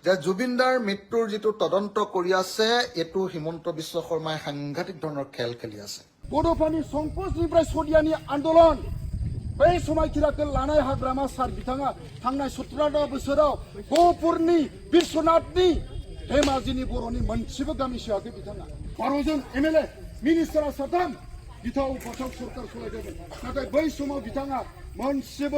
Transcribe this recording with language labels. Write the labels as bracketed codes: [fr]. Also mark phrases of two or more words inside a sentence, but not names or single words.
[as] যে জুবিনদাৰ মৃত্যুৰ যিটো তদন্ত কৰি আছে এটো হিমন্ত বিশ্ব শৰ্মাই সাংঘাতিক ধৰণৰ খেল খেলি আছে। [brx] बड'फानि संकसनिफ्राय सदियानि आन्दोलन बै समायखिराखौ लानाय हाग्रामा सार बिथाङा थांनाय 17 बोसोराव गहपुरनि बिश्वनाथनि धेमाजिनि बर'नि मोनसेबो गामि सेवाखै बिथाङा 12 जन एमएलए मिनिस्टारा साथाम बिथाङा उपासाव सरकार सलायदोंमोन नाथाय बै समाव बिथाङा मोनसेबो